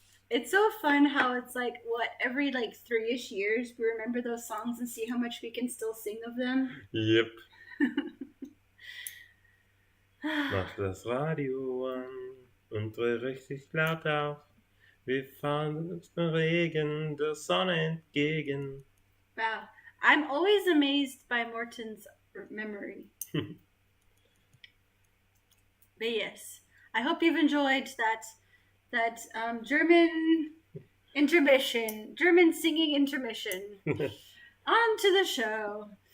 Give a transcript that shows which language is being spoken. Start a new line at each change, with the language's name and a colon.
English: It's so fun how it's like, every 3-ish years we remember those songs and see how much we can still sing of them. Yep.
German: Mach das Radio an und dreh richtig laut auf. Wir fahren uns den Regen der Sonne entgegen.
English: Wow. I'm always amazed by Morton's memory. But yes, I hope you've enjoyed that German intermission, German singing intermission. On to the show.